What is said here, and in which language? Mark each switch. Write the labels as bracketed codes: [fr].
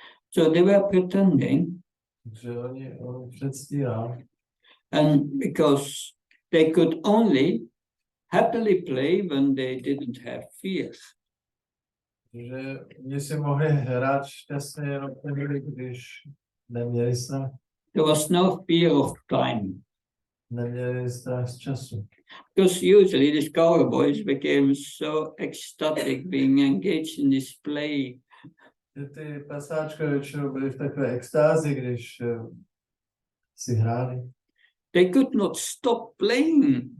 [en] So they were pretending, [cs] Takže on předstíral. [en] and because they could only happily play when they didn't have fear. [cs] Že oni si mohli hrát šťastně jenom tehdy, když neměli strach. [en] There was no fear of time. [cs] Neměli strach z času. [en] Because usually these cowboys became so ecstatic being engaged in this play. [cs] Ty pasáčka většinou byly v takové extázi, když si hráli. [en] They could not stop playing,